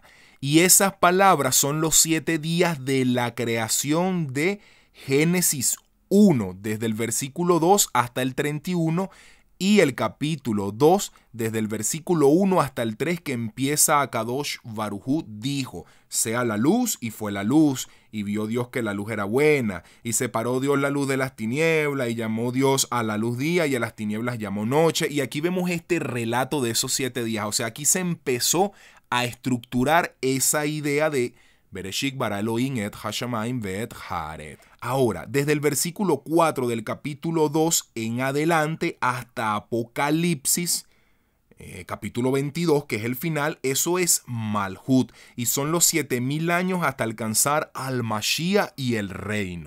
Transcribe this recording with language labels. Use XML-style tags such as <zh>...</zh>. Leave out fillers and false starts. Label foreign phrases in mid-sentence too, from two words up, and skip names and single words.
<es>Y esas palabras son los 7 días de la creación de Génesis 1, desde el versículo 2 hasta el 31, y el capítulo 2, desde el versículo 1 hasta el 3, que empieza Akadosh Baruj Hu dijo, sea la luz, y fue la luz, y vio Dios que la luz era buena, y separó Dios la luz de las tinieblas, y llamó Dios a la luz día, y a las tinieblas llamó noche. Y aquí vemos este relato de esos 7 días. O sea, aquí se empezó a estructurar esa idea de</es> <he>בראשית ברא אלהים את השמים ואת הארץ.</he> <es>Ahora, desde el versículo 4 del capítulo 2 en adelante hasta Apocalipsis, capítulo 22, que es el final, eso es Malhut, y son los 7000 años hasta alcanzar al Mashiach y el reino.</es>